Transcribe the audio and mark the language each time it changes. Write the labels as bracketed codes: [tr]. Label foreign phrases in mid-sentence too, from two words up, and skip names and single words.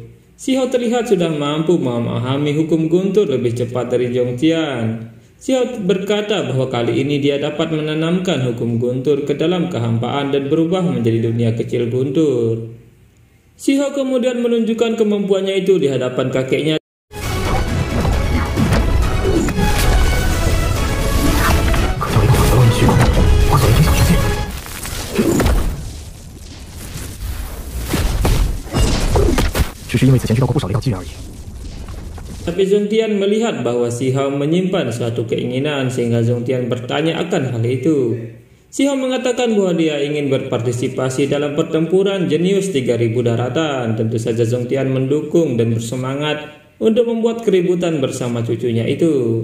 [id] Si Hao terlihat sudah mampu memahami hukum guntur lebih cepat dari Song Tian. Si Hao berkata bahwa kali ini dia dapat menanamkan hukum guntur ke dalam kehampaan dan berubah menjadi dunia kecil guntur. Si Hao kemudian menunjukkan kemampuannya itu di hadapan kakeknya. [zh] 只是因为此前知道过不少的药剂而已。 [id] Tapi Song Tian melihat bahwa si Hao menyimpan suatu keinginan sehingga Song Tian bertanya akan hal itu. Si Hao mengatakan bahwa dia ingin berpartisipasi dalam pertempuran jenius 3000 daratan. Tentu saja Song Tian mendukung dan bersemangat untuk membuat keributan bersama cucunya itu.